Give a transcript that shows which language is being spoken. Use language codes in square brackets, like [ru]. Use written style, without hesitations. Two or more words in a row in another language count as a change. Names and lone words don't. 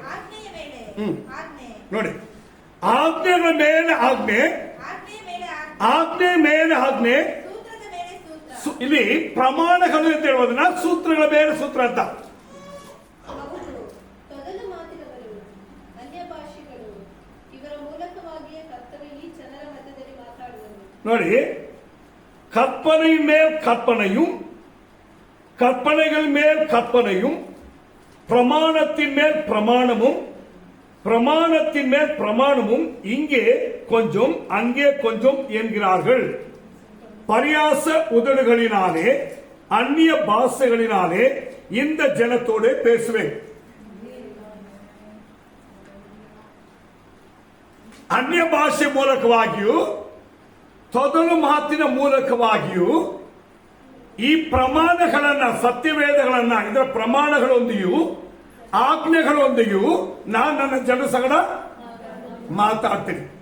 [kn] ನೋಡಿ, ಆಜ್ಞೆಗಳ ಮೇಲೆ ಆಜ್ಞೆ, ಆಜ್ಞೆ ಮೇಲೆ ಆಜ್ಞೆ. ಇಲ್ಲಿ ಪ್ರಮಾಣಗಳು ಅಂತ ಹೇಳುವುದನ್ನ ಸೂತ್ರಗಳ ಮೇಲೆ ಸೂತ್ರ ಅಂತ. ನೋಡಿ, [ta] கற்பனை மேல் கற்பனையும், கற்பனைகள் மேல் கற்பனையும், பிரமாணத்தின் மேல் பிரமாணமும், பிரமாணத்தின் மேல் பிரமாணமும், இங்கே கொஞ்சம் அங்கே கொஞ்சம் என்கிறார்கள். பரியாச உதடுகளினாலே அந்நிய பாஷைகளினாலே இந்த ஜனத்தோடு பேசுவேன். [kn] ಅನ್ಯ ಭಾಷೆ ಮೂಲಕವಾಗಿಯೂ ತೊದಲು ಮಾತಿನ ಮೂಲಕವಾಗಿಯೂ ಈ ಪ್ರಮಾಣಗಳನ್ನ, ಸತ್ಯವೇದಗಳನ್ನ, ಇದರ ಪ್ರಮಾಣಗಳೊಂದಿಗೂ ಆಜ್ಞೆಗಳೊಂದಿಗೂ ನಾನು ನನ್ನ ಜನರ ಸಂಗಡ ಮಾತಾಡ್ತೀನಿ.